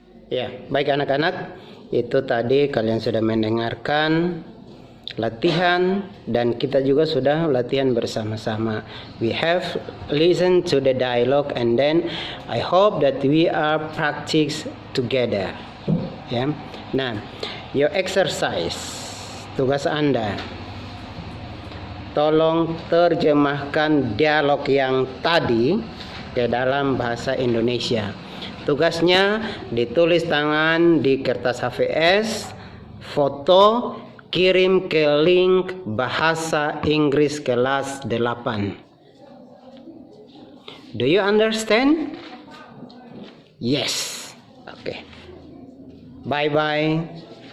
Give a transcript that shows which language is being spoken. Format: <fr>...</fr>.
<id>Ya, baik anak-anak, itu tadi kalian sudah mendengarkan latihan dan kita juga sudah latihan bersama-sama.</id> <en>We have listened to the dialogue and then I hope that we are practice together.</en> <id>Ya. Nah,</id> <en>your exercise,</en> <id>tugas Anda. Tolong terjemahkan dialog yang tadi ke dalam bahasa Indonesia. Tugasnya ditulis tangan di kertas HVS, foto, kirim ke link bahasa Inggris kelas 8.</id> <en>Do you understand? Yes. Okay. Bye-bye.</en>